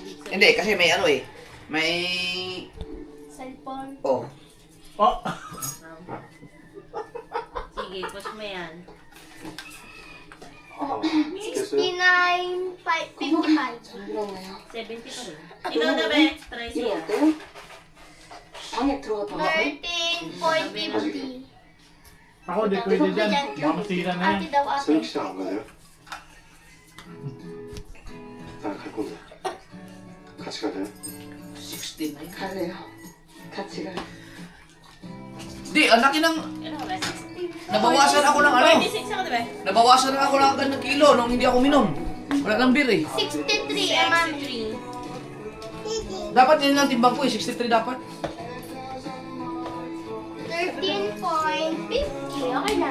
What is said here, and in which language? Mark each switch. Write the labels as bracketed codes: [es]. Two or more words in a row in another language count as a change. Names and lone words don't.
[tl] Hindi, kasi may ano eh. May... Cellphone. Oh. Oh! Sige, push mo yan. [ko] 됐어요? [tl] 69.55. 70 pa rin. Ikaw na, be. Try [ko] 이거 [tl] siya. [ko] 어때? 방에 들어갔다 와. [tl] 13.50. Ako, di pwede dyan. Baka masira na yan. Ate daw ate. [ko] 새벽 시장 안 가세요? 나 갈 건데. 같이 가세요? [tl] 16 na yun. [ko] 갈래요. 같이 가. [tl] Di, ang laki ng... Ano ka, be? Nabawasan ako ng ano. 26 ako, be. Nabawasan ako ng agad ng kilo nung hindi ako minom. Wala lang beer eh. 63 ang mami. Dapat yun lang timbang ko eh. 63 dapat. 13.50. Okay na.